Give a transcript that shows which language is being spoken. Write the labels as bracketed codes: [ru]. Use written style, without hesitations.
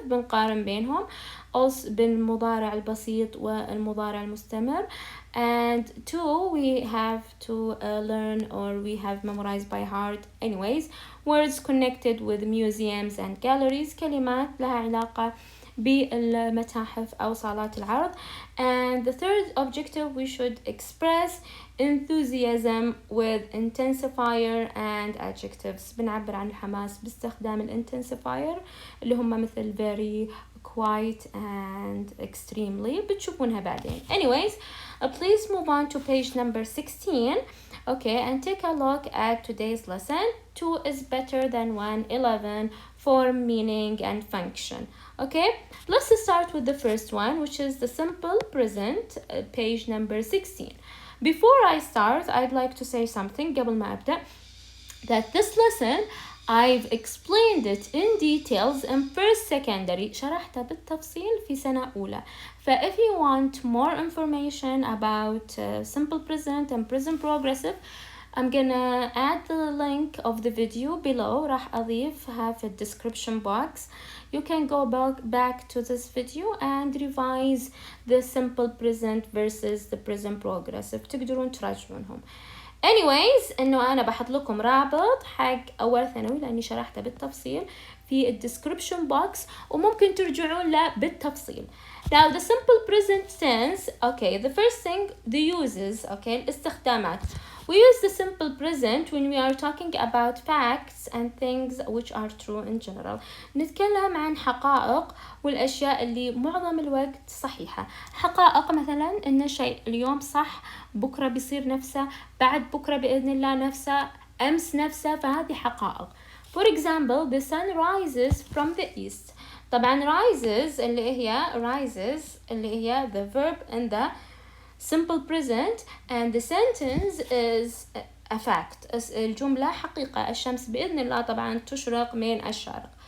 [ar] بنقارن بينهم also بالمضارع البسيط والمضارع المستمر. [en] And 2, we have to learn, or we have memorized by heart anyways, words connected with museums and galleries, [ar] كلمات لها علاقة بالمتاحف أو صالات العرض. [en] And the third objective, we should express enthusiasm with intensifier and adjectives. [ar] بنعبر عن الحماس باستخدام الانتنسيفاير اللي هم مثل [en] very, quite and extremely. [ar] بتشوفونها بعدين. [en] Anyways, please move on to page number 16. Okay, and take a look at today's lesson. 2 is better than 1. 11, form, meaning and function. Okay, let's start with the first one, which is the simple present, page number 16. Before I start, I'd like to say something [ar] قبل ما أبدأ, [en] that this lesson I've explained it in details in first secondary. [ar] شرحتها بالتفصيل في سنة أولى. [en] If you want more information about simple present and present progressive, I'm gonna add the link of the video below. [ar] راح أضيفها في description box. [en] You can go back to this video and revise the simple present versus the present progressive. [ar] تقدرون تراجعونهم. Anyways, إنه أنا بحط لكم رابط حق أول ثانوي لأني شرحته بالتفصيل في الدescription box وممكن ترجعون له بالتفصيل. [en] Now the simple present tense, okay, the first thing, the uses, okay, الاستخدامات. We use the simple present when we are talking about facts and things which are true in general. [ar] نتكلم عن حقائق والأشياء اللي معظم الوقت صحيحة. حقائق مثلا إن شيء اليوم صح، بكرة بيصير نفسه، بعد بكرة بإذن الله نفسه، أمس نفسه، فهذه حقائق. [en] For example, the sun rises from the east. طبعا rises [ar] اللي هي [en] the verb in the simple present, and the sentence is a fact. [ar] الجملة حقيقة، الشمس بإذن الله طبعا تشرق من الشرق.